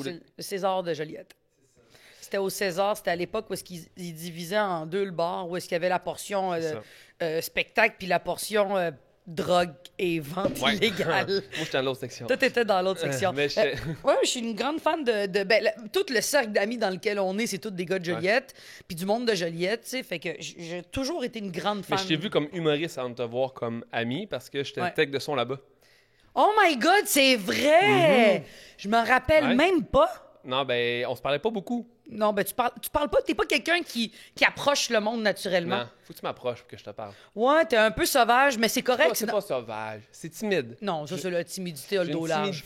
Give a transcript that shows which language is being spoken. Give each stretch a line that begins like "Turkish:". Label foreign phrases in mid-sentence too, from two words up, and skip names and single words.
French: c'est le César de Joliette. C'était au César, c'était à l'époque où est-ce qu'ils divisaient en deux le bar, où est-ce qu'il y avait la portion spectacle puis la portion drogue et vente illégale. Moi, j'étais dans l'autre section. Toi, t'étais dans l'autre section. Mais ouais, je suis une grande fan tout le cercle d'amis dans lequel on est, c'est tous des gars de Joliette, puis du monde de Joliette, tu sais, fait que j'ai toujours été une grande fan. Mais je t'ai vu comme humoriste avant de te voir comme ami parce que j'étais tech de son là-bas.
English: Oh my God,
French: c'est vrai! Je me rappelle même pas. Non, ben, on se parlait pas beaucoup. Non, ben tu parles pas, t'es pas quelqu'un qui approche le monde naturellement. Non, faut que tu m'approches pour que je te parle. Ouais, t'es un peu sauvage, mais c'est correct. C'est pas sauvage, c'est timide. Non, ça c'est la timidité, le dos large.